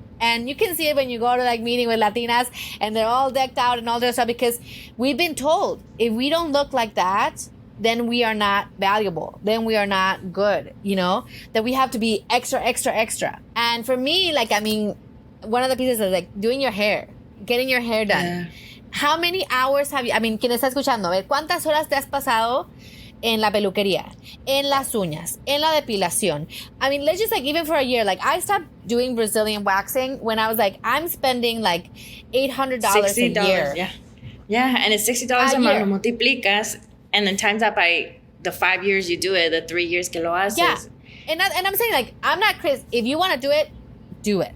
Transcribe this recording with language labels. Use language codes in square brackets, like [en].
[en] And you can see it when you go to like meeting with Latinas and they're all decked out and all their stuff, because we've been told if we don't look like that, then we are not valuable. Then we are not good, you know, that we have to be extra, extra, extra. And for me, like, I mean, one of the pieces is like doing your hair, getting your hair done. Yeah. How many hours have you, I mean, [es] quien está escuchando, a ver, ¿cuántas horas te has pasado en la peluquería, en las uñas, en la depilación? [en] I mean, let's just like, even for a year, like I stopped doing Brazilian waxing when I was like, I'm spending like $800 a year. Yeah. Yeah. And it's $60 a month, [es] lo multiplicas, [en] and then times that by the 5 years you do it, the 3 years [es] que lo haces. [en] Yeah. And I'm saying, like, I'm not if you want to do it, do it.